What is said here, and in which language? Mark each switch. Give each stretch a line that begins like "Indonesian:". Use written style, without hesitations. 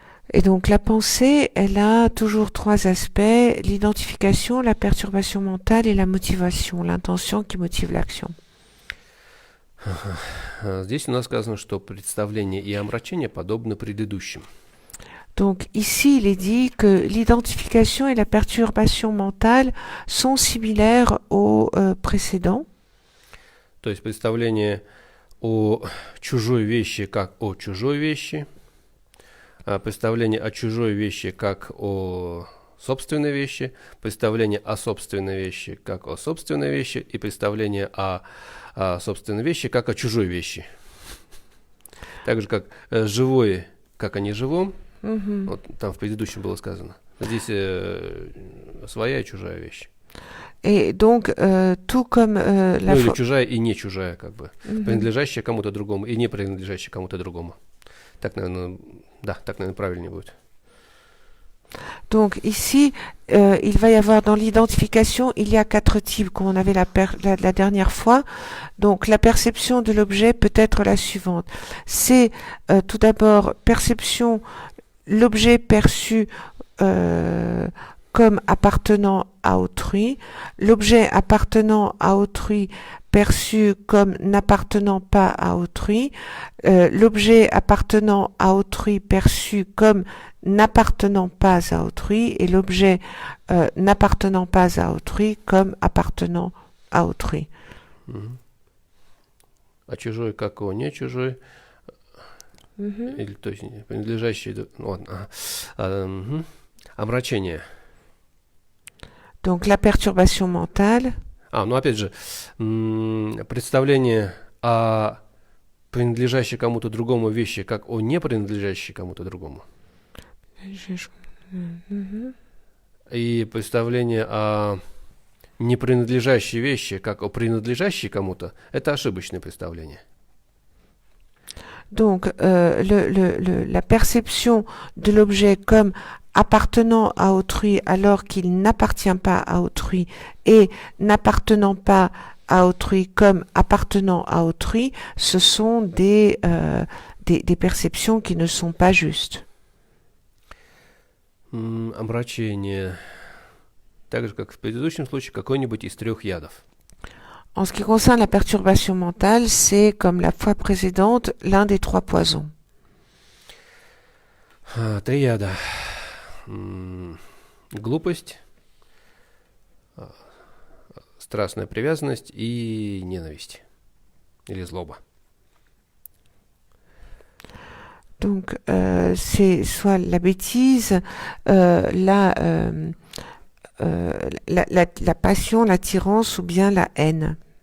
French: Et donc la pensée, elle a toujours 3 aspects, l'identification, la perturbation mentale et la motivation, l'intention qui motive l'action.
Russian: Здесь у нас сказано, что представление и омрачение подобны предыдущим.
French: Donc ici, il est dit que l'identification et la perturbation mentale sont similaires aux précédents.
Russian: То есть представление о чужой вещи как о чужой вещи, представление о чужой вещи как о собственной вещи, представление о собственной вещи как о собственной вещи и представление о собственной вещи как о чужой вещи. Так же как живое как о неживом. Вот там в предыдущем было сказано. Здесь своя и чужая вещь.
French: Et donc, tout comme
Russian: ну, или чужая и не чужая, как бы. Принадлежащая кому-то другому и не принадлежащая кому-то другому. Так, наверное, правильнее будет.
French: Donc ici, il va y avoir dans l'identification, il y a 4 types comme on avait la dernière fois. Donc la perception de l'objet peut être la suivante. C'est tout d'abord perception, l'objet perçu comme appartenant à autrui, l'objet appartenant à autrui perçu comme n'appartenant pas à autrui, l'objet appartenant à autrui perçu comme n'appartenant pas à autrui et l'objet n'appartenant pas à autrui comme appartenant à autrui.
Russian: А чужой как о не чужой, или то есть принадлежащий, омрачение.
French: Donc la perturbation mentale.
Russian: Ну опять же, представление о принадлежащей кому-то другому вещи, как о не принадлежащей кому-то другому. И представление о не принадлежащей вещи, как о принадлежащей кому-то, это ошибочное представление.
French: Donc la perception de l'objet comme appartenant à autrui alors qu'il n'appartient pas à autrui et n'appartenant pas à autrui comme appartenant à autrui, ce sont des perceptions qui ne sont pas justes.
Russian: Омрачение, так же как в предыдущем случае, какой-нибудь из 3 ядов.
French: En ce qui concerne la perturbation mentale, c'est, comme la fois précédente, l'un des 3 poisons.
Russian: Три яда. Глупость, страстная привязанность и ненависть. Или злоба.
French: Donc, c'est soit la bêtise, la passion, l'attirance ou bien la haine.